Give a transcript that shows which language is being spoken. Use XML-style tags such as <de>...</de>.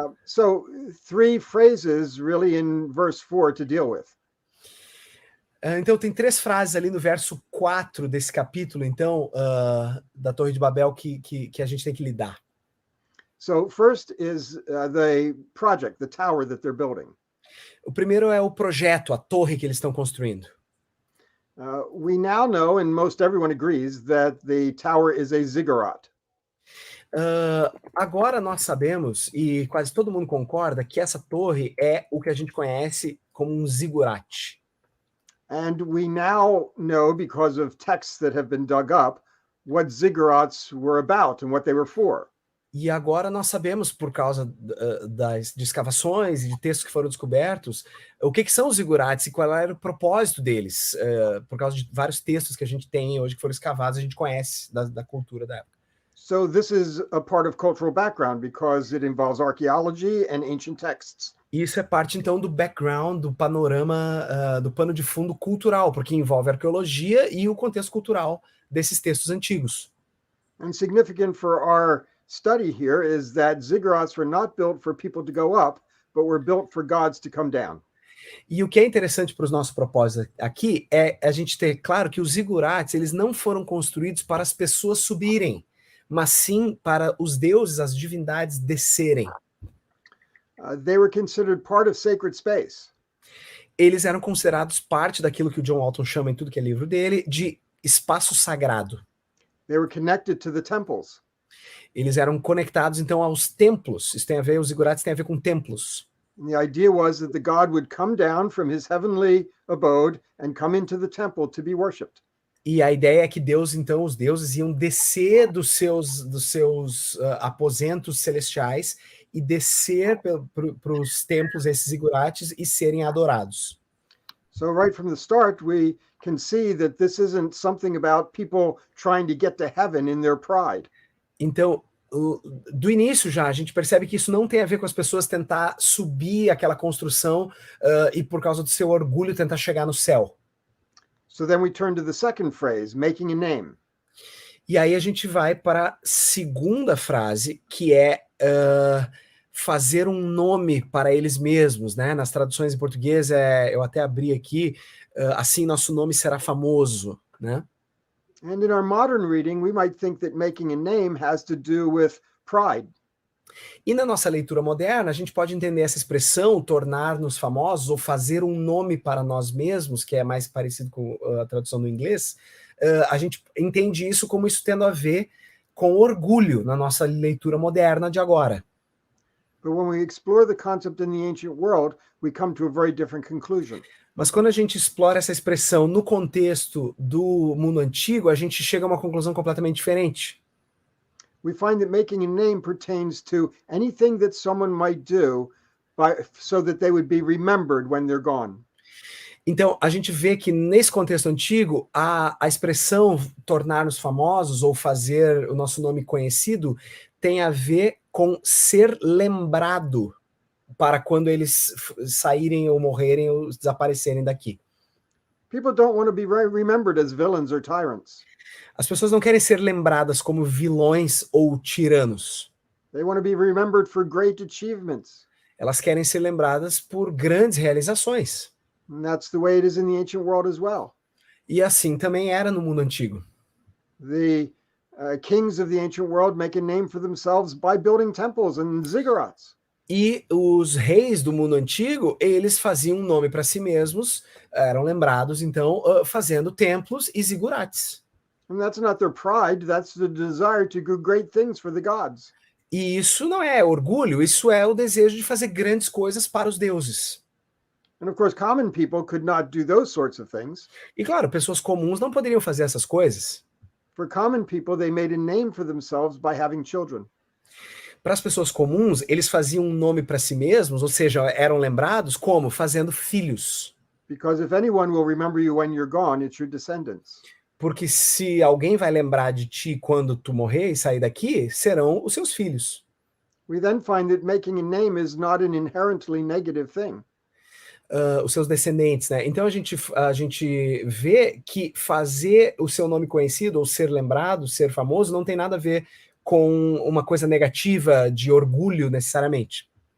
<en>So 3 phrases really in verse 4 to deal with.</en> <pt>Então tem 3 frases ali no verso 4 desse capítulo, então, da Torre de Babel que a gente tem que lidar.</pt> <en>So first is the project, the tower that they're building.</en> <pt>O primeiro é o projeto, a torre que eles estão construindo.</pt> <en>We now know, and most everyone agrees, that the tower is a ziggurat.</en> <pt>Agora nós sabemos, e quase todo mundo concorda, que essa torre é o que a gente conhece como um zigurate.</pt> <en>And we now know, because of texts that have been dug up, what ziggurats were about and what they were for.</en> <pt>E agora nós sabemos, por causa de escavações e de textos que foram descobertos, o que são os zigurates e qual era o propósito deles. Por causa de vários textos que a gente tem hoje que foram escavados, a gente conhece da cultura da época.</pt> <en>So this is a part of cultural background because it involves archaeology and ancient texts.</en> <pt>Isso é parte, então, do background, do panorama, do pano de fundo cultural, porque envolve arqueologia e o contexto cultural desses textos antigos.</pt> <en>And significant for our study here is that ziggurats were not built for people to go up, but were built for gods to come down.</en> <pt>E o que é interessante para os nossos propósitos aqui é a gente ter claro que os zigurates, eles não foram construídos para as pessoas subirem, mas sim para os deuses, as divindades descerem.</pt> <en>They were considered part of sacred space.</en> <pt>Eles eram considerados parte daquilo que o John Walton chama em tudo que é livro dele de espaço sagrado.</pt> <en>They were connected to the temples.</en> <pt>Eles eram conectados então aos templos. Isso tem a ver, os zigurates têm a ver com templos.</pt> <en>And the idea was that the god would come down from his heavenly abode and come into the temple to be worshipped.</en> <pt>E a ideia é que Deus, então, os deuses iam descer dos seus aposentos celestiais e descer para os templos, esses zigurates, e serem adorados.</pt> <en>So right from the start, we can see that this isn't something about people trying to get to heaven in their pride.</en> <pt>Então, do início já, a gente percebe que isso não tem a ver com as pessoas tentar subir aquela construção e por causa do seu orgulho tentar chegar no céu.</pt> <en>So then we turn to the second phrase, making a name.</en> <pt>E aí a gente vai para a segunda frase, que é fazer um nome para eles mesmos, né? Nas traduções em português, eu até abri aqui, assim nosso nome será famoso, né?</pt> <en>And in our modern reading, we might think that making a name has to do with pride.</en> <pt>E na nossa leitura moderna, a gente pode entender essa expressão, tornar-nos famosos, ou fazer um nome para nós mesmos, que é mais parecido com a tradução do inglês, a gente entende isso como isso tendo a ver com orgulho na nossa leitura moderna de agora.</pt> <en>But when we explore the concept in the ancient world, we come to a very different conclusion.</en> <pt>Mas quando a gente explora essa expressão no contexto do mundo antigo, a gente chega a uma conclusão completamente diferente.</pt> <en>We find that making a name pertains to anything that someone might do so that they would be remembered when they're gone.</en> <pt>Então, a gente vê que nesse contexto antigo, a expressão tornar-nos famosos ou fazer o nosso nome conhecido tem a ver com ser lembrado para quando eles saírem ou morrerem ou desaparecerem daqui.</pt> <en>People don't want to be remembered as villains or tyrants.</en> <pt>As pessoas não querem ser lembradas como vilões ou tiranos.</pt> <en>They want to be remembered for great achievements.</en> <pt>Elas querem ser lembradas por grandes realizações.</pt> <en>And that's the way it is in the ancient world as well.</en> <pt>E assim também era no mundo antigo.</pt> <en>The kings of the ancient world make a name for themselves by building temples and ziggurats.</en> <pt>E os reis do mundo antigo, eles faziam um nome para si mesmos, eram lembrados, então, fazendo templos e zigurates.</pt> <en>And that's not their pride, that's the desire to do great things for the gods.</en> <pt>E isso não é orgulho, isso é o desejo de fazer grandes coisas para os deuses.</pt> <en>And of course, common people could not do those sorts of things.</en> <pt>E claro, pessoas comuns não poderiam fazer essas coisas.</pt> <en>For common people, they made a name for themselves by having children.</en> <pt>Para as pessoas comuns, eles faziam um nome para si mesmos, ou seja, eram lembrados como? Fazendo filhos.</pt> <en>Because if anyone will remember you when you're gone, it's your descendants.</en> <pt>Porque se alguém vai lembrar de ti quando tu morrer e sair daqui, serão os seus filhos.</pt> <en>We then find that making a name is not an inherently negative thing.</en> <pt>Os seus descendentes, né? Então a gente vê que fazer o seu nome conhecido, ou ser lembrado, ser famoso, não tem nada a ver com uma coisa negativa de orgulho necessariamente.</pt>